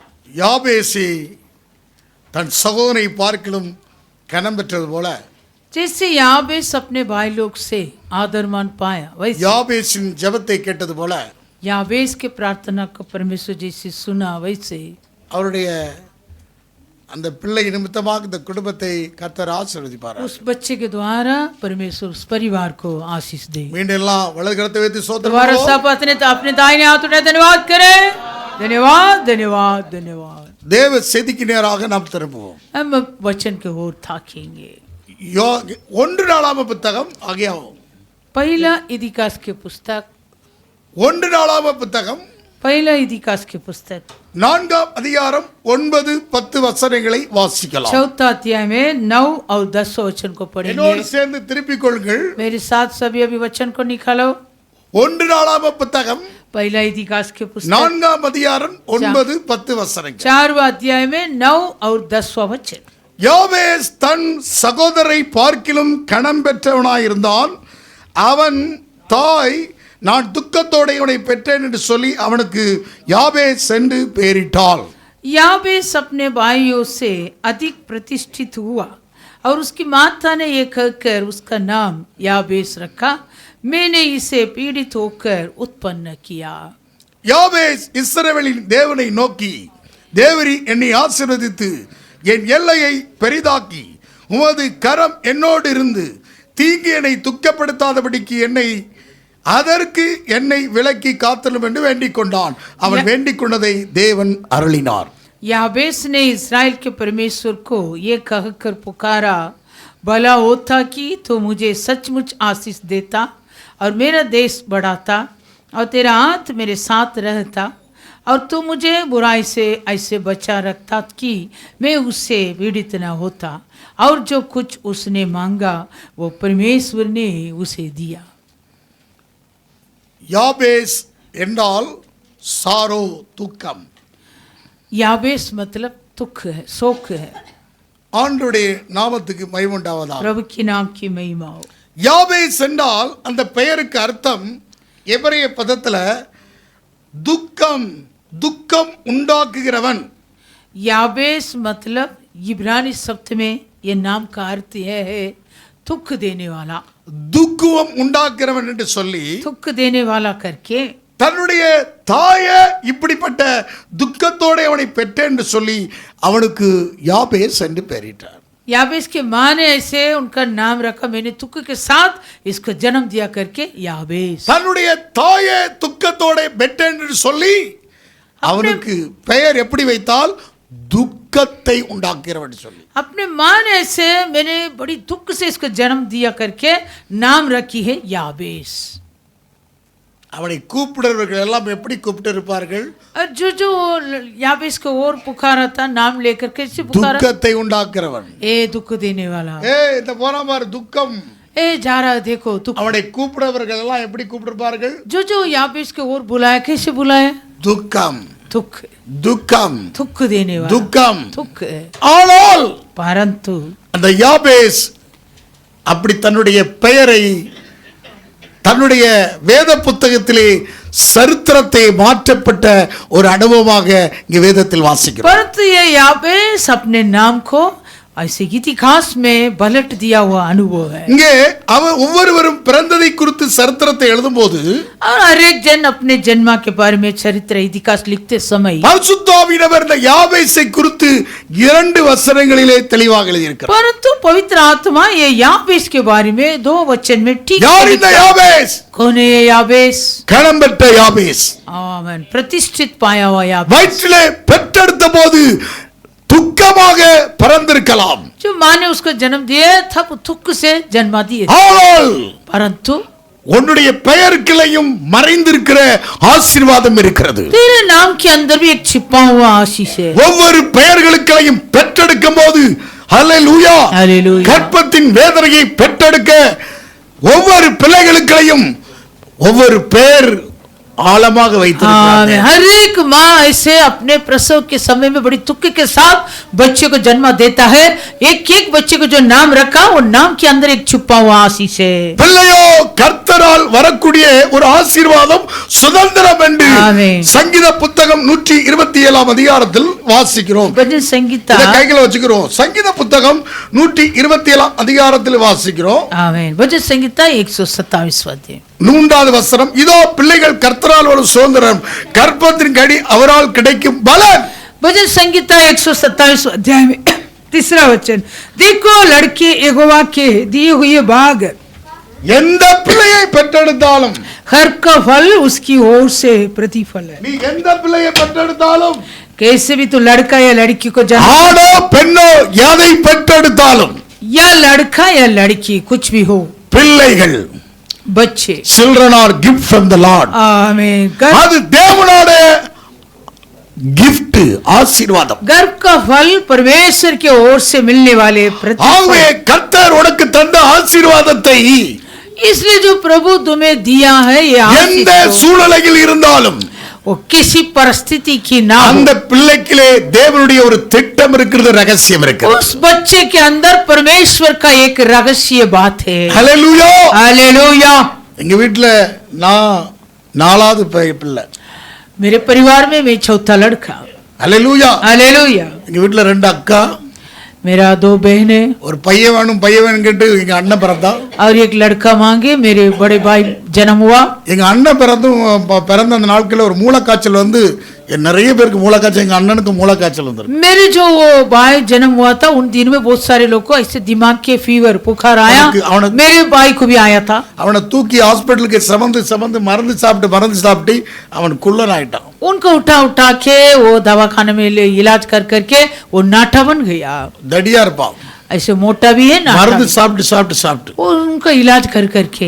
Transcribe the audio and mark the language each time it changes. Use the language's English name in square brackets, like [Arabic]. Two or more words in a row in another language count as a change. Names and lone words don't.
[Tamil] யாபேசி தன் சகோதரனை பார்க்கிலும் கனம் பெற்றது போல [Hindi] जैसे याबेस अपने भाई लोग से आदर मान पाया वैसे [Tamil] யாபேசின் ஜெபத்தை கேட்டது போல [Hindi] याबेस के प्रार्थना को परमेश्वर जैसे सुना वैसे [Tamil] அவருடைய அந்த பிள்ளை நிமித்தமாக இந்த குடும்பத்தை கர்த்தர் ஆசீர்வதிப்பார். [Hindi] उस बच्चे के द्वारा परमेश्वर उस परिवार को आशीष दे. [Tamil] மீண்டும் எல்லாம் வலது கரத்தை வைத்து ஸ்தோத்திரம் [Hindi] दोबारा [Tamil] பண்ணுவோம். [Hindi] सब अपने दाहिने हाथ उठाए धन्यवाद करें. धन्यवाद धन्यवाद धन्यवाद. [Tamil] தேவ செய்திக்கு நேராக நாம் திரும்புவோம். [Hindi] हम वचन के ओर ताकेंगे. [Tamil] ஒன்று நாளாம புத்தகம் ஆகியாவும் [Hindi] पहला इदिकास के पुस्तक [Tamil] ஒன்று நாளாம புத்தகம் [Hindi] पहला इदिकास के पुस्तक [Tamil] 4 அதிகாரம் 9-10 வசனங்களை வாசிக்கலாம். [Hindi] चौथा अध्याय में 9 और 10 वचन को पढ़ेंगे. [Tamil] என்னோடு சேர்ந்து திருப்பிக் கொள்ளுங்கள். [Hindi] मेरे साथ सभी अभी वचन को निकालो. [Tamil] ஒன்று நாளாம புத்தகம் [Hindi] पहला इदिकास के पुस्तक [Tamil] 4 அதிகாரம் 9-10 வசனங்கள். [Hindi] 4वां अध्याय में 9 और 10वां वचन. [Tamil] யாபேஸ் தன் சகோதரை பார்க்கிலும் கனம் பெற்றவனாயிருந்தான். அவன் தாய் நான் துக்கத்தோட இவனை பெற்றேன் என்று சொல்லி அவனுக்கு யாபேஸ் என்று பெயரிட்டாள். [Hindi] याबेस अपने भाइयों से अधिक प्रतिष्ठित हुआ और उसकी माता ने ये कहकर उसका नाम याबेस रखा, मैंने इसे पीड़ित होकर उत्पन्न किया. [Tamil] யாபேஸ் இஸ்ரவேலின் தேவனை நோக்கி, தேவரீ என்னை ஆசீர்வதித்து என் எல்லையை பெரிதாக்கி உமது கரம் என்னோடு இருந்து தீங்கு என்னை துக்கப்படுத்தாதபடிக்கு அதற்கு என்னை விலக்கி காத்தலும் என்று வேண்டிக் கொண்டான். அவன் வேண்டிக் கொண்டதை தேவன் அருளினார். [Hindi] याबेस ने इस्राएल के परमेश्वर को ये कहकर पुकारा, भला होता कि तो मुझे सचमुच आशीष देता और मेरा देश बढ़ाता और तेरा हाथ मेरे साथ रहता और तू मुझे बुराई से ऐसे बचा रखता कि मैं उससे पीड़ित न होता. और जो कुछ उसने मांगा वो परमेश्वर ने उसे दिया. [Tamil] யாபேஸ் என்றால் சாரோ துக்கம். [Hindi] याबेस मतलब दुख है, शोक है. [Tamil] ஆண்டவருடைய நாமத்துக்கு மகிமை உண்டாவதாக. [Hindi] प्रभु के नाम की महिमा हो. [Tamil] யாபேஸ் என்றால் அந்த பெயருக்கு அர்த்தம் எபிரேய பதத்துல துக்கம், துக்கம் உண்டாக்குகிறவன். [Hindi] याबेस मतलब इब्रानी शब्द में ये नाम का अर्थ यह है दुख देने वाला. [Tamil] துக்கம் உண்டாக்குகிறவன் என்று சொல்லி [Hindi] दुख देने वाला करके [Tamil] தன்னுடைய தாய இப்படிப்பட்ட துக்கத்தோட அவனை பெற்றேன் என்று சொல்லி அவனுக்கு யாபேஸ் என்று பெயரிட்டார். [Hindi] याबेस के माँ ने ऐसे उनका नाम रखा, मैंने दुख के साथ इसको जन्म दिया करके याबेस. [Tamil] தன்னுடைய தாய துக்கத்தோட பெற்றேன் என்று சொல்லி அவனுக்கு பெயர் எப்படி வைத்தால் துக்கத்தை உண்டாக்குகிறவன் சொல்லி. [Hindi] अपने माँ ने ऐसे मैंने बड़ी दुख से इसको जन्म दिया करके नाम रखी है याबेस. [Tamil] அவனை கூப்பிடுறவர்கள் எல்லாம் எப்படி கூப்பிட்டு இருப்பார்கள்? [Hindi] और जो याबेस को और पुकारा था नाम लेकर कैसे पुकारा? [Tamil] துக்கத்தை உண்டாக்குறவன். [Hindi] ए दुख देने वाला. [Tamil] இந்த போன மாதிரி துக்கம். [Hindi] ए जा रहा देखो दुख. [Tamil] அவனை கூப்பிடுறவர்கள் எல்லாம் எப்படி கூப்பிட்டிருப்பார்கள்? [Hindi] जो याबेस को और बुलाया कैसे बुलाया? [Tamil] துக்கம், [Hindi] दुख, [Tamil] துக்கம், [Hindi] दुख देने वाला. [Tamil] துக்கம். [Hindi] दुख है. [Tamil] ஆனால் [Hindi] परंतु [Tamil] அந்த யாபேஸ் அப்படி தன்னுடைய பெயரை தன்னுடைய வேத புத்தகத்திலே சரித்திரத்தை மாற்றப்பட்ட ஒரு அனுபவமாக இங்கே வேதத்தில் வாசிக்கிறோம். [Hindi] परंतु ये याबेस अपने नाम को ऐसे इतिहास में पलट दिया हुआ अनुभव है. [Tamil] இங்கே அவன் ஒவ்வொருவரும் பிறந்ததை குறித்து சரித்திரத்தை எழுதும்போது [Hindi] और हर एक जन अपने जन्म के बारे में चरित्र इतिहास लिखते समय [Tamil] பரிசுத்த ஆவியானவர் இந்த யாபேசை குறித்து 2 வசனங்களிலே தெளிவாக எழுதியிருக்கிறார். [Hindi] परंतु पवित्र आत्मा ये याबेस के बारे में 2 वचन में ठीक [Tamil] யார் இந்த யாபேஸ்? [Hindi] कौन है ये याबेस? [Tamil] கனம் பெற்ற யாபேஸ். [Hindi] आमीन. प्रतिष्ठित पाया हुआ याबेस. [Tamil] வயிற்றிலே பெற்றெடுத்த போது துக்கமாக பிறந்திருக்கலாம். [Hindi] जो माँ ने उसको जन्म दिया था वो दुख से जन्मा दिए. [Tamil] ஆனால் [Hindi] परंतु [Tamil] உன்னுடைய பெயருக்குள்ளேயும் மறைந்திருக்கிற ஆசீர்வாதம் இருக்கிறது. [Hindi] तेरे नाम के अंदर भी एक छिपा हुआ आशीष है. [Tamil] ஒவ்வொரு பெயர்களுக்களையும் பெற்றெடுக்கும் போது ஹல்லேலூயா, [Hindi] हालेलुया. [Tamil] கர்ப்பத்தின் வேதனையை பெற்றெடுக்க ஒவ்வொரு பிள்ளைகளுக்களையும் ஒவ்வொரு பெயர் ஆழமாக வைத்திருக்கிறார். [Hindi] हर एक माँ ऐसे अपने प्रसव के समय में बड़ी दुख के साथ बच्चे को जन्म देता है. एक एक बच्चे को जो नाम रखा वो नाम के अंदर एक छुपा हुआ आशीष है. [Tamil] பிள்ளையோ கர்த்தரால் வரக்கூடிய ஒரு ஆசீர்வாதம் சுதந்திரம் என்று ஆமென். சங்கீத புத்தகம் 127 அதிகாரத்தில் வாசிக்கிறோம். [Hindi] भजन संगीता [Tamil] இதை கையில வச்சுக்கிறோம். சங்கீத புத்தகம் 127 அதிகாரத்தில் வாசிக்கிறோம். [Hindi] आमेन। भजन संगीता 127 अध्याय [Tamil] 3வது வசனம், இதோ பிள்ளைகள் கர்த்தரால் ஒரு சுதந்திரம், கர்ப்பத்தின் கடி அவரால் கிடைக்கும் பலன். [Hindi] भजन संगीता 127 अध्याय में 3रा वचन, देखो लड़के यहोवा के दिए हुए बाग, [Tamil] எந்த பிள்ளையை பெற்றெடுத்தாலும், [Hindi] हर का फल उसकी ओर से प्रतिफल है। [Tamil] நீ எந்த பிள்ளையை பெற்றெடுத்தாலும், [Hindi] कैसे भी तो लड़का या लड़की को जन्म, [Tamil] ஆணோ பெண்ணோ எதை பெற்றெடுத்தாலும், [Hindi] या लड़का या लड़की कुछ भी हो, [Tamil] பிள்ளைகள், [Hindi] बच्चे, [English] children are gift from the Lord. [Hindi] आमीन। [Tamil] அது தேவனோட gift, ஆசீர்வாதம். [Hindi] गर्भ का फल परमेश्वर की ओर से मिलने वाले [Tamil] ஆகவே [Hindi] प्रतिफल, [Tamil] கர்த்தர் உனக்கு தந்த ஆசீர்வாதத்தை [Hindi] इसलिए जो प्रभु तुम्हें दिया है ये [Tamil] எந்த [Hindi] आशीष हो, [Tamil] சூழ்நிலையில் இருந்தாலும் [Hindi] वो किसी परिस्थिति की ना हो, [Tamil] அந்த பிள்ளைக்கிலே தேவனுடைய ஒரு திட்டம் இருக்கிறது, ரகசியம் இருக்கிறது. [Hindi] उस बच्चे के अंदर परमेश्वर का एक रहस्य बात है। [Tamil] ஹல்லேலூயா. [Hindi] हालेलुया। [Tamil] எங்க வீட்டுல நான் 4வது பிள்ளை. [Hindi] मेरे परिवार में मैं चौथा लड़का। [Tamil] ஹல்லேலூயா. [Hindi] हालेलुया। [Tamil] எங்க வீட்டுல 2 அக்கா, [Hindi] मेरा 2 बहनें [Tamil] ஒரு பையன் வேணும் கேட்டு எங்க அண்ணன் பிறந்தான். [Hindi] और एक लड़का मांगे, मेरे बड़े भाई जन्म हुआ। [Tamil] எங்க அண்ணன் பிறந்த அந்த நாட்களில் ஒரு மூலக்காய்ச்சல் வந்து நிறைய பேருக்கு மூலக்காய்ச்சல், எங்க அண்ணனுக்கு மூலக்காய்ச்சல் வந்துருக்கு. [Hindi] मेरे जो वो भाई जन्म हुआ था उन दिनों में बहुत सारे लोग को ऐसे दिमाग के फीवर बुखार आया, मेरे भाई को भी आया था। [Tamil] அவனை தூக்கி ஹாஸ்பிட்டலுக்கு சமந்து மருந்து சாப்பிட்டு அவன் குள்ளன் ஆயிட்டான். [Hindi] उनको उठा के वो दवाखाने में इलाज कर करके वो नाटा बन गया। [Tamil] தடியா இருப்பான், [Hindi] ऐसे मोटा भी है ना, [Tamil] மருந்து சாப்பிட்டு [Hindi] उनका इलाज कर करके